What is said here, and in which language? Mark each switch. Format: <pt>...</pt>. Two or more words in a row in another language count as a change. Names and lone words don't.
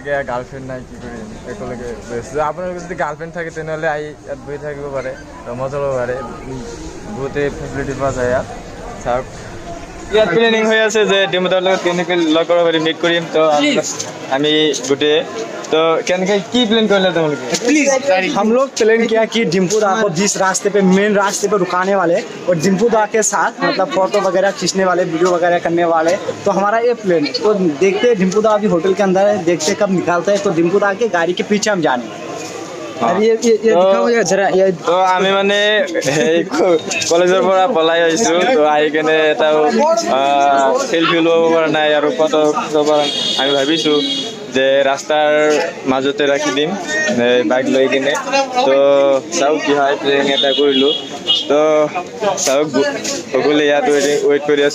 <as>গার্লফ্রেন্ড নাই কি কৰিম একেলগে বহিছোঁ আপোনালোকৰ যদি গাৰ্লফ্ৰেণ্ড থাকে তেনেহ'লে আহি ইয়াত বহি থাকিব পাৰে মজা ল'ব পাৰে বহুতেই ফেচিলিটি পোৱা যায় ইয়াত চাওক ইয়াত প্লেনিং হৈ আছে যে ডিম্পুদাৰ লগত কেনেকৈ লগ কৰিব পাৰিম মিট কৰিম তো আমি গোটেই তো কেনেকে কি প্লেন কৰিলে তোমালোকে</as> <hi>प्लीज हम लोग प्लान किया कि डिम्पू दा को जिस रास्ते पे मेन रास्ते पे रुकाने वाले और डिम्पू दा के साथ मतलब फोटो वगैरह खींचने वाले वीडियो वगैरह करने वाले तो हमारा ये प्लान है। तो देखते हैं डिम्पू दा अभी होटल के अंदर है, देखते कब निकालते हैं। तो डिम्पू दा के गाड़ी के पीछे हम जाने और ये दिखाओ ये जरा ये</hi> <as>তো আমি মানে সেই কলেজৰ পৰা পলাই আহিছো তো আহি কেনে এটা সেলফি ল'ব পৰা নাই আৰু ফটো ল'ব পৰা নাই। আমি ভাবিছো যে ৰাস্তাৰ মাজতে ৰাখি দিম বাইক লৈ কিনে। তো চাওক কি হয়, প্লেনিং এটা কৰিলোঁ। তো চাওক সকলোৱে ইয়াত ৱেইট কৰি আছো।</as>